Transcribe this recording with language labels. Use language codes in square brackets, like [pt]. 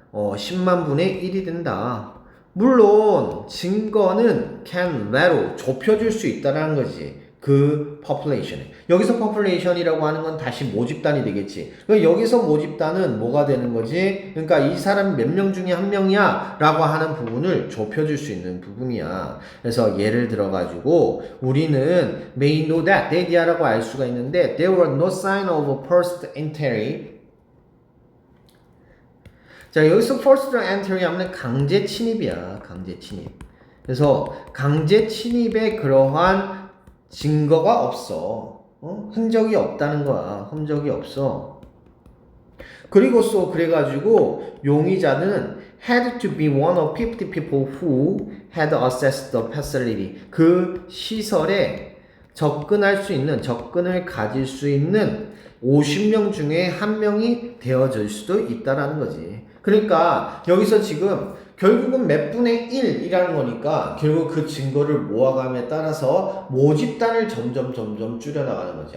[ko] 10만 분의 1이 된다. 물론 증거는 [en] can narrow, [ko] 좁혀줄 수 있다는 거지. 그 population에. 여기서 population이라고 하는 건 다시 모집단이 되겠지. 그러니까 여기서 모집단은 뭐가 되는 거지? 그러니까 이 사람 몇 명 중에 한 명이야 라고 하는 부분을 좁혀줄 수 있는 부분이야. 그래서 예를 들어가지고 우리는 [en] may know that, [ko] that이라고 알 수가 있는데 [en] there were no sign of first entry. [ko] 자, 여기서 first entry 하면 강제 침입이야. 강제 침입. 그래서 강제 침입의 그러한 증거가 없어. 흔적이 없다는 거야. 흔적이 없어. 그리고서 그래가지고 용의자는 [en] had to be one of 50 people who had accessed the facility. [ko] 그 시설에 접근할 수 있는, 접근을 가질 수 있는 50명 중에 한 명이 되어질 수도 있다라는 거지. 그러니까 여기서 지금 결국은 몇 분의 1이라는 거니까 결국 그 증거를 모아감에 따라서 모집단을 점점 줄여나가는 거지.